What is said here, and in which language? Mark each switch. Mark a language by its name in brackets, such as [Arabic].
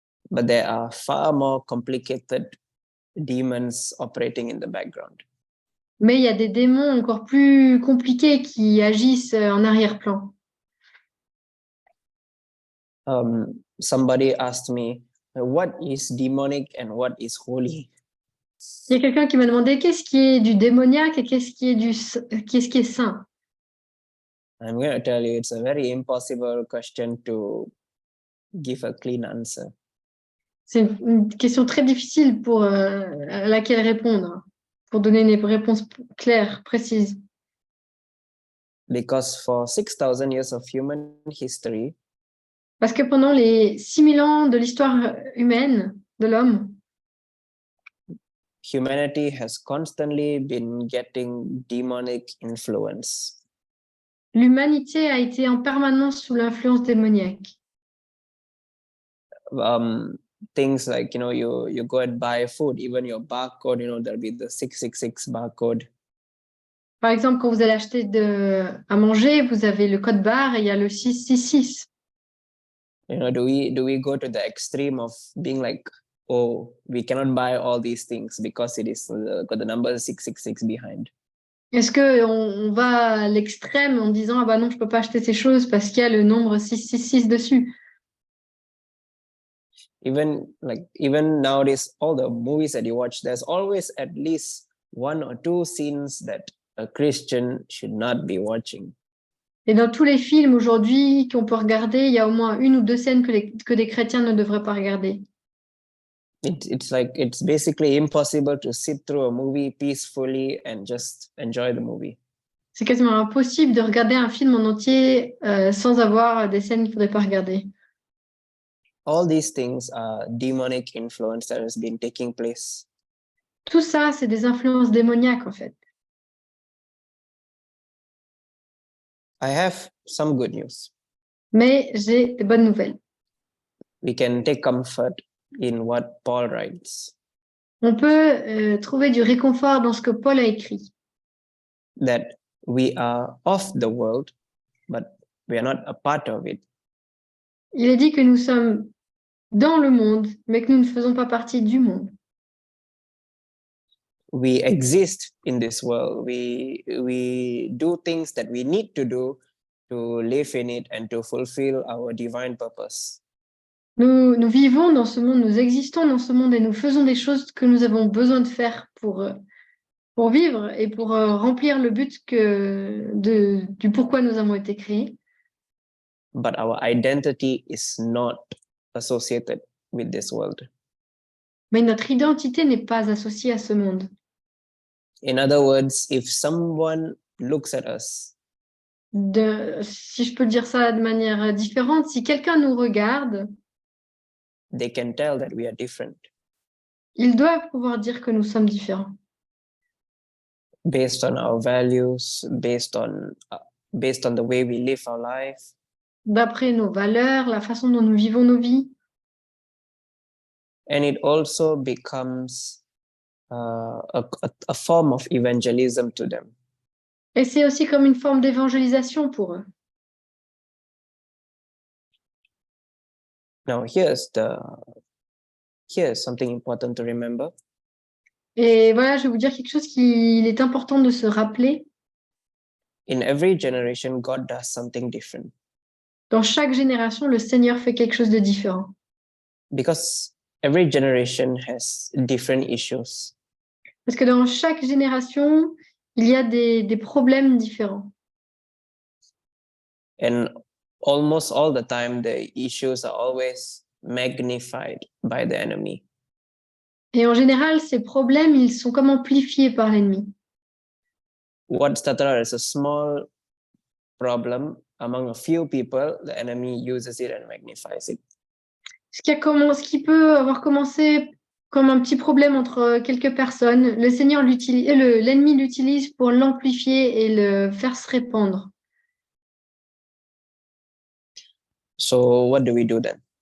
[English] But there are far more complicated demons operating in the background. [French] Mais il y a des démons encore plus compliqués qui agissent en arrière-plan. [English] Somebody asked me, what is demonic and what is holy? [French] Il y a quelqu'un qui m'a demandé qu'est-ce qui est du démoniaque et qu'est-ce qui est saint. [English] I'm going to tell you, it's a very impossible question to give a clean answer. [French] C'est une question très difficile à laquelle répondre, pour donner une réponse claire, précise. [English] Because for 6,000 years of human history, [French] parce que pendant les 6000 ans de l'histoire humaine, de l'homme, [English] humanity has constantly been getting demonic influence. [French] L'humanité a été en permanence sous l'influence démoniaque. [English] Things like, you go and buy food, even your barcode, there'll be the 666 barcode. [French] Par exemple, quand vous allez acheter à manger, vous avez le code barre et il y a le 666. [English] Do we go to the extreme of being like, oh, we cannot buy all these things because it is got the number 666 behind? [French] Est-ce qu'on va à l'extrême en disant ah bah non, je peux pas acheter ces choses parce qu'il y a le nombre 666 dessus? [English] Even nowadays, all the movies that you watch, there's always at least one or two scenes that a Christian should not be watching. [French] Et dans tous les films aujourd'hui qu'on peut regarder, il y a au moins une ou deux scènes que des chrétiens ne devraient pas regarder. [English] It's basically impossible to sit through a movie peacefully and just enjoy the movie. [French] C'est quasiment impossible de regarder un film en entier sans avoir des scènes qu'il ne faudrait pas regarder. [English] All these things are demonic influence that has been taking place. [French] Tout ça, c'est des influences démoniaques en fait. [English] I have some good news. [French] Mais j'ai des bonnes nouvelles. [English] We can take comfort in what Paul writes. [French] On peut trouver du réconfort dans ce que Paul a écrit. [English] that we are of the world, but we are not a part of it. [French] Il est dit que nous sommes dans le monde, mais que nous ne faisons pas partie du monde. [English] We exist in this world. We do things that we need to do to live in it and to fulfill our divine purpose. [French] Nous vivons dans ce monde, nous existons dans ce monde et nous faisons des choses que nous avons besoin de faire pour vivre et pour remplir le but du pourquoi nous avons été créés. [English] But our identity is not associated with this world. [French] Mais notre identité n'est pas associée à ce monde. [English] In other words, if someone looks at us, [French] Si je peux dire ça de manière différente, si quelqu'un nous regarde, [English] they can tell that we are different [French] ils doivent pouvoir dire que nous sommes différents. [English] based on our values, based on the way we live our life. [French] D'après nos valeurs, la façon dont nous vivons nos vies. [English] And it also becomes a form of evangelism to them. [French] Et c'est aussi comme une forme d'évangélisation pour eux. [English] Now, here's something important to remember. [French] Et voilà, je vais vous dire quelque chose qu'il est important de se rappeler. [English] In every generation, God does something different [French] Dans chaque génération, le Seigneur fait quelque chose de différent. [English] because every generation has different issues. [French] Parce que dans chaque génération, il y a des problèmes différents. [English] And almost all the time, the issues are always magnified by the enemy. [French] Et en général, ces problèmes, ils sont comme amplifiés par l'ennemi. [English] What started out as a small problem among a few people, the enemy uses it and magnifies it. [French] Ce qui peut avoir commencé comme un petit problème entre quelques personnes, l'ennemi l'utilise pour l'amplifier et le faire se répandre. [English] So what do we do then?